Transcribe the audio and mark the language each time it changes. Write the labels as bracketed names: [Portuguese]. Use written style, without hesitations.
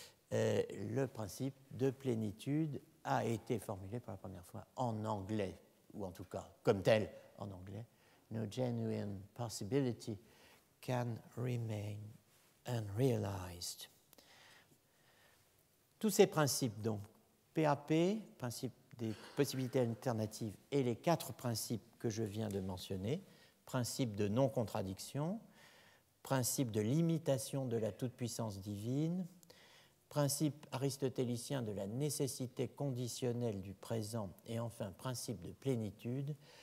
[French] Le principe de plénitude a été formulé pour la première fois en anglais, ou en tout cas comme tel en anglais. [English] No genuine possibility can remain unrealized. [French] Tous ces principes, donc, PAP, principe des possibilités alternatives, et les quatre principes que je viens de mentionner, principe de non-contradiction, principe de limitation de la toute-puissance divine, principe aristotélicien de la nécessité conditionnelle du présent et enfin principe de plénitude,